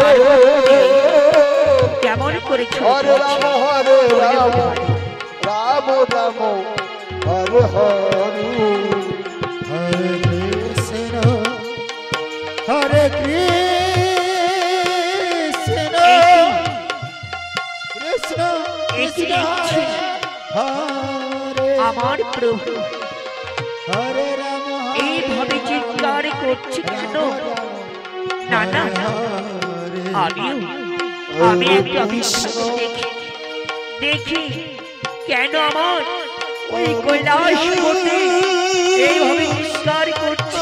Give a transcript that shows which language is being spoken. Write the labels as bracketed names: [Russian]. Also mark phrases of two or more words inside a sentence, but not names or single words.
[Bangla] কেমন করে [Sanskrit] हरे राम हरे राम, राम राम हरे हरे, हरे कृष्ण, हरे कृष्ण, कृष्ण कृष्ण हरे [Bangla] আমার প্রভু [Sanskrit] Hare Rama, [Bangla] এইভাবে চিৎকার করছে কেন? না না না, আমি একটা বিষয় দেখি কেন আমার ওই কৈলাস পর্বতে এইভাবে চিৎকার করছে।